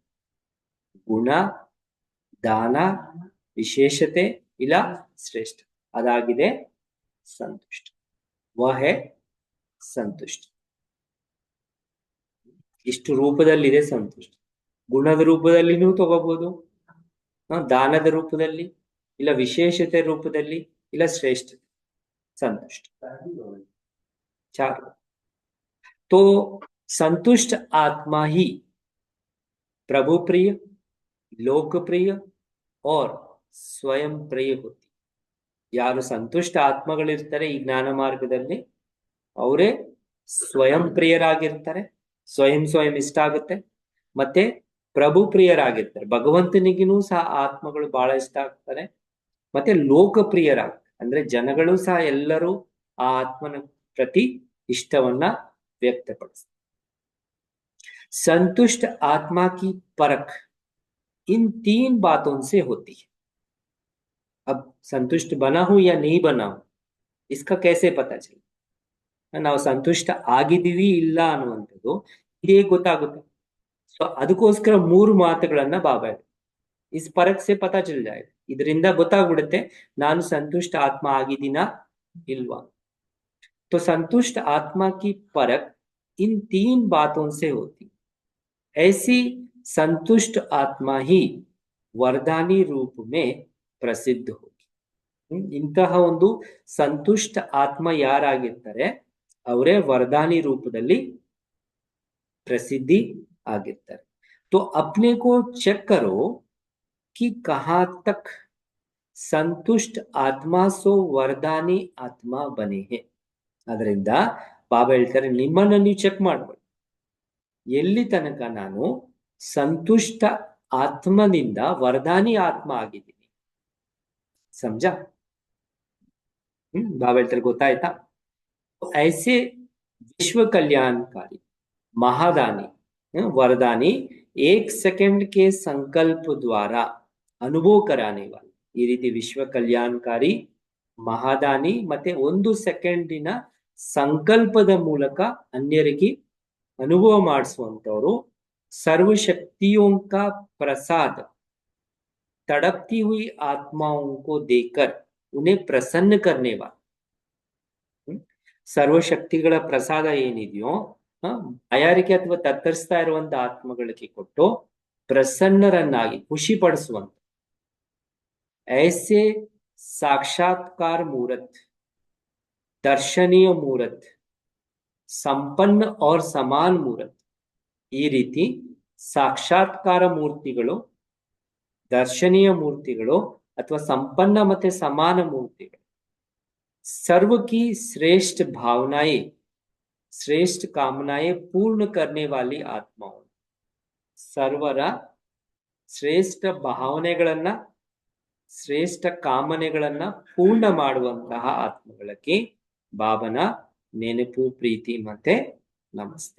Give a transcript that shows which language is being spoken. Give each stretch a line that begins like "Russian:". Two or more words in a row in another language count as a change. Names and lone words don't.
Kannada: ಗುಣ, ದಾನ, ವಿಶೇಷತೆ ಇಲ್ಲ ಶ್ರೇಷ್ಠ, ಅದಾಗಿದೆ ಸಂತುಷ್ಟ.
Hindi: वह है संतुष्ट.
Kannada: ಇಷ್ಟು ರೂಪದಲ್ಲಿದೆ ಸಂತುಷ್ಟ. ಗುಣದ ರೂಪದಲ್ಲಿನೂ ತಗೋಬಹುದು, ದಾನದ ರೂಪದಲ್ಲಿ, ಇಲ್ಲ ವಿಶೇಷತೆ ರೂಪದಲ್ಲಿ, ಇಲ್ಲ ಶ್ರೇಷ್ಠತೆ.
Hindi: संतुष्ट चारों. तो संतुष्ट आत्मा ही प्रभु प्रिय, लोकप्रिय और स्वयं प्रिय होती.
Kannada: ಯಾರು ಸಂತುಷ್ಟ ಆತ್ಮಗಳಿರ್ತಾರೆ ಈ ಜ್ಞಾನ ಮಾರ್ಗದಲ್ಲಿ ಅವರೇ ಸ್ವಯಂ ಪ್ರಿಯರಾಗಿರ್ತಾರೆ, ಸ್ವಯಂ ಇಷ್ಟ ಆಗುತ್ತೆ, ಮತ್ತೆ ಪ್ರಭು ಪ್ರಿಯರಾಗಿರ್ತಾರೆ. ಭಗವಂತನಿಗೂ ಸಹ ಆತ್ಮಗಳು ಬಹಳ ಇಷ್ಟ ಆಗ್ತಾರೆ, ಮತ್ತೆ ಲೋಕಪ್ರಿಯರಾಗ್ತಾರೆ. ಅಂದ್ರೆ ಜನಗಳು ಸಹ ಎಲ್ಲರೂ ಆ ಆತ್ಮನ ಪ್ರತಿ ಇಷ್ಟವನ್ನ ವ್ಯಕ್ತಪಡಿಸ್ತಾರೆ.
Hindi: संतुष्ट आत्मा की परख इन 3 बातों से होती है। अब संतुष्ट बना हूं या नहीं बना हूं इसका कैसे पता चले?
Kannada: ನಾವು ಸಂತುಷ್ಟ ಆಗಿದ್ದೀವಿ ಇಲ್ಲ ಅನ್ನುವಂಥದ್ದು ಇದೇ ಗೊತ್ತಾಗುತ್ತೆ. ಸೊ ಅದಕ್ಕೋಸ್ಕರ 3 ಮಾತುಗಳನ್ನ ಬಾಬಾ ಹೇಳಿದ್ರು.
Hindi: इस परख से पता चल जाएगा,
Kannada: ಇದರಿಂದ ಗೊತ್ತಾಗ್ಬಿಡುತ್ತೆ ನಾನು ಸಂತುಷ್ಟ ಆತ್ಮ ಆಗಿದ್ದೀನಾ ಇಲ್ವಾ.
Hindi: तो संतुष्ट आत्मा की परख इन 3 बातों से होती। ऐसी संतुष्ट आत्मा ही वरदानी रूप में प्रसिद्ध होगी.
Kannada: ಇಂತಹ ಒಂದು ಸಂತುಷ್ಟ ಆತ್ಮ ಯಾರಾಗಿರ್ತಾರೆ ಅವರೇ ವರದಾನಿ ರೂಪದಲ್ಲಿ प्रसिद्धि ಆಗಿರ್ತಾರೆ.
Hindi: तो अपने को चेक करो कि कहां तक संतुष्ट आत्मा सो वरदानी आत्मा बने हैं.
Kannada: ಅದರಿಂದ ಬಾಬಾ ಹೇಳ್ತಾರೆ ನಿಮ್ಮನ್ನು ನೀವು ಚೆಕ್ ಮಾಡ್ಕೊಳ್ಳಿ, ಎಲ್ಲಿ ತನಕ ನಾನು ಸಂತುಷ್ಟ ಆತ್ಮನಿಂದ ವರದಾನಿ ಆತ್ಮ ಆಗಿದ್ದೀನಿ. समझा? बाबा ಹೇಳ್ತಾರೆ ಗೊತ್ತಾಯ್ತಾ?
Hindi: ऐसे विश्व कल्याणकारी महादानी वरदानी 1 सेकंड के संकल्प द्वारा अनुभव कराने वाले
Kannada: ಈ ರೀತಿ ವಿಶ್ವ ಕಲ್ಯಾಣಕಾರಿ ಮಹಾದಾನಿ ಮತ್ತೆ 1 ಸೆಕೆಂಡಿನ ಸಂಕಲ್ಪದ ಮೂಲಕ ಅನ್ಯರಿಗೆ ಅನುಭವ ಮಾಡಿಸುವಂತವರು
Hindi: सर्वशक्तियों का प्रसाद तड़पती हुई आत्माओं को देकर उन्हें प्रसन्न करने वाला.
Kannada: ಸರ್ವಶಕ್ತಿಗಳ ಪ್ರಸಾದ ಏನಿದೆಯೋ ಬಾಯಾರಿಕೆ ಅಥವಾ ತತ್ತರಿಸ್ತಾ ಇರುವಂತ ಆತ್ಮಗಳಿಗೆ ಕೊಟ್ಟು ಪ್ರಸನ್ನರನ್ನಾಗಿ ಖುಷಿ ಪಡಿಸುವಂತ ऐसे
Hindi: साक्षात्कार मूर्त दर्शनीय मूर्त संपन्न और समान मूर्त
Kannada: ಈ ರೀತಿ ಸಾಕ್ಷಾತ್ಕಾರ ಮೂರ್ತಿಗಳು ದರ್ಶನೀಯ ಮೂರ್ತಿಗಳು ಅಥವಾ ಸಂಪನ್ನ ಮತ್ತೆ ಸಮಾನ ಮೂರ್ತಿಗಳು
Hindi: सर्व की श्रेष्ठ भावनाएं श्रेष्ठ कामनाएं पूर्ण करने वाली आत्माओं
Kannada: ಸರ್ವರ ಶ್ರೇಷ್ಠ ಭಾವನೆಗಳನ್ನ ಶ್ರೇಷ್ಠ ಕಾಮನೆಗಳನ್ನ ಪೂರ್ಣ ಮಾಡುವಂತಹ ಆತ್ಮಗಳಿಗೆ ಬಾಬನ ನೆನಪು ಪ್ರೀತಿ ಮತ್ತೆ ನಮಸ್ತೆ.